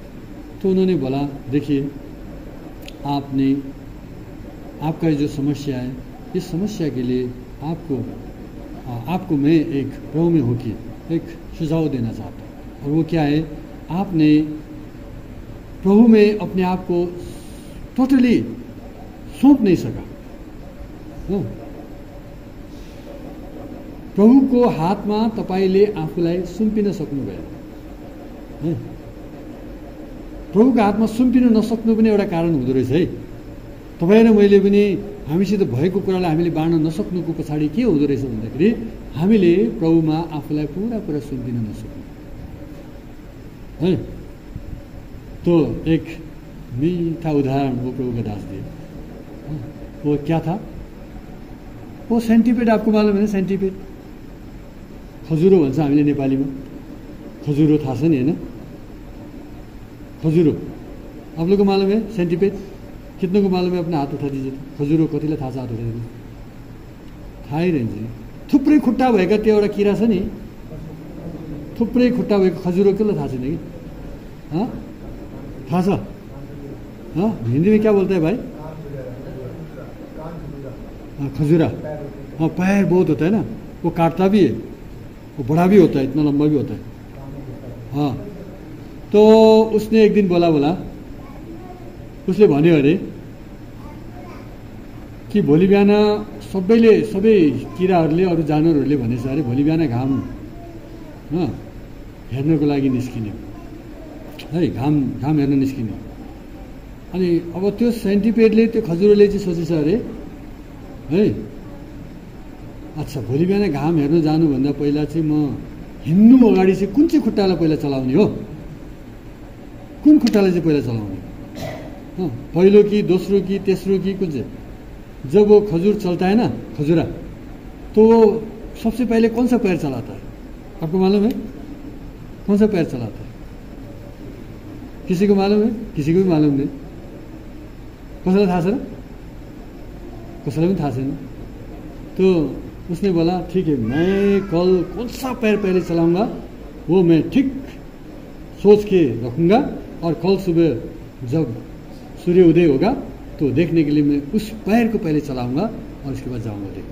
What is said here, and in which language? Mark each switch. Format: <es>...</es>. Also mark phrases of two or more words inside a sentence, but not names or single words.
<hi>तो उन्होंने बोला देखिए आपका जो समस्या है, इस समस्या के लिए आपको मैं एक प्रभु में होकर एक सुझाव देना चाहता हूँ। और वो क्या है? आपने प्रभु में अपने आप को टोटली सौंप नहीं सका।</hi> <ne>प्रभुको हातमा तपाईले आफूलाई सुम्पिन सक्नुभयो। प्रभुको हातमा सुम्पिन नसक्नु पनि एउटा कारण हुँदो रहेछ है। तपाईँ र मैले पनि हामीसित भएको कुरालाई हामीले बाँड्न नसक्नुको पछाडि के हुँदो रहेछ भन्दाखेरि हामीले प्रभुमा आफूलाई पुरा कुरा सुम्पिन नसक्नु है।</ne> <hi>तो एक मीठा उदाहरण वो प्रभु का दास दिए। वो क्या था? वो सेन्टिपेड, आपको मालूम है ना?</hi> <ne>सेन्टिपेड खजुरो भन्छ हामीले नेपालीमा। खजुरो थाहा छ नि हैन?</ne> <hi>खजुरो आप लोगों को मालूम है? सेन्टिपेड कितनों को मालूम है? अपना हात उठा दीजिए।</hi> <ne>खजुरो कतिलाई थाहा छ? हात उठाइदिनु। थाहै रहन्छ नि। थुप्रै खुट्टा भएका त्यो एउटा किरा छ नि, थुप्रै खुट्टा भएको खजुरो कसलाई थाहा छैन कि? थाहा छ?</ne> <hi>हिंदी में क्या बोलते हैं भाई? खजूरा। हाँ, पैर बहुत होता है ना, वो काटता भी है, वो बड़ा भी होता है, इतना लंबा भी होता है। हाँ, तो उसने एक दिन बोला</hi> <ne>उसले भन्यो अरे कि भोलि बिहान सबै किराहरूले अरू जानवरहरूले भनेछ अरे भोलि बिहान घाम हेर्नको लागि निस्किने है, घाम हेर्न निस्किने। अनि अब त्यो सेन्टिपेडले, त्यो खजुरोले चाहिँ सोचेछ अरे है, अच्छा भोलि बिहान घाम हेर्न जानुभन्दा पहिला चाहिँ म हिँड्नु अगाडि चाहिँ कुन चाहिँ खुट्टालाई पहिला चलाउने हो? कुन खुट्टालाई चाहिँ पहिला चलाउने? पहिलो कि दोस्रो कि तेस्रो कि कुन चाहिँ?</ne> <hi>जब वो खजूर चलता है ना, खजूरा, तो सबसे पहले कौन सा पैर चलाता है? आपको मालूम है कौन सा पैर चलाता है? किसी को मालूम है? किसी को भी मालूम नहीं।</hi> <ne>कसैलाई थाहा छैन? कसैलाई पनि थाहा छैन।</ne> <hi>तो उसने बोला ठीक है, मैं कल कौन सा पैर पहले चलाऊंगा वो मैं ठीक सोच के रखूंगा, और कल सुबह जब सूर्य उदय होगा तो देखने के लिए मैं उस पैर को पहले चलाऊंगा और उसके बाद जाऊंगा देखने।</hi>